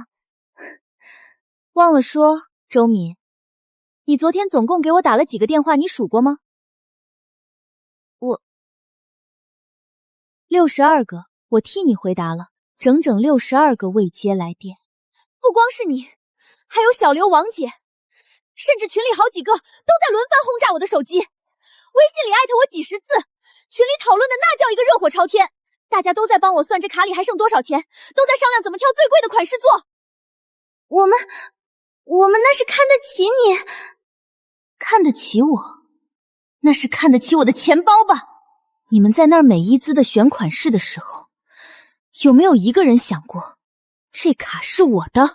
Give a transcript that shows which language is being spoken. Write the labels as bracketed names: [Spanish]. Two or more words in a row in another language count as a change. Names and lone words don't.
[Chinese] 忘了說，周敏，你昨天總共給我打了幾個電話，你數過嗎？62個，我替你回答了，整整62個未接來電。不光是你，還有小劉、王姐，甚至群裡好幾個都在輪番轟炸我的手機，微信裡艾特我幾十次，群裡討論的那叫一個熱火朝天。大家都在幫我算這卡裡還剩多少錢，都在商量怎麼挑最貴的款式做。我們那是看得起你，看得起我，那是看得起我的錢包吧？你們在那兒美伊姿的選款式的時候，有沒有一個人想過，這卡是我的？